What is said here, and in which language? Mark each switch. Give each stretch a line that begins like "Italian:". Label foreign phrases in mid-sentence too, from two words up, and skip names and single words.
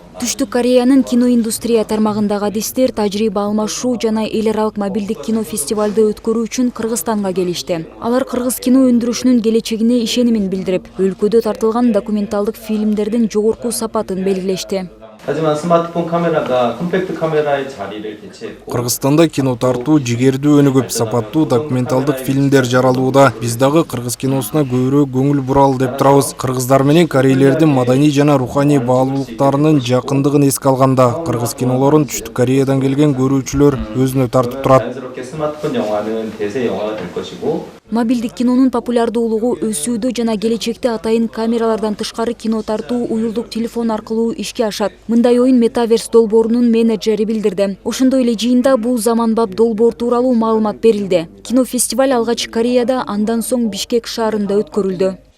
Kyrgyz: Түштүк Кореянын киноиндустрия тармагындагы адистер тажрыйба алмашуу жана эл аралык мобилдик кино фестивалды өткөрүү үчүн Кыргызстанга келишти. Алар кыргыз кино өндүрүшүнүн келечегине ишенимин билдирип, өлкөдө тартылган документалдык фильмдердин жогорку сапатын белгилешти.
Korean: 하지만 스마트폰 카메라가 컴팩트 카메라의 자리를 대체했고
Kyrgyz: Кыргызстанда кино тартуу жигердүү өнүгүп, сапаттуу документалдык фильмдер жаралууда. Биз дагы кыргыз киносуна көбүрөөк көңүл буралы деп турабыз. Кыргыздар менен корейлердин маданий жана руханий баалуулуктарынын жакындыгын эске алганда, кыргыз кинолорун Түштүк Кореядан келген көрүүчүлөр өзүнө тартып турат.
Korean: 자연스럽게 스마트폰 영화는 대세 영화가 될 것이고
Kyrgyz: Мобилдик кинонун популярдуулугу өсүүдө жана келечекте атайын камералардан тышкары кино тартуу уюлдук телефон аркылуу ишке ашат. Мындай оюн Metaverse долбоорунун менеджери билдирди. Ошондой эле жыйында бул заманбап долбоор тууралуу маалымат берилди. Кинофестиваль алгач Кореяда, андан соң Бишкек шаарында өткөрүлдү.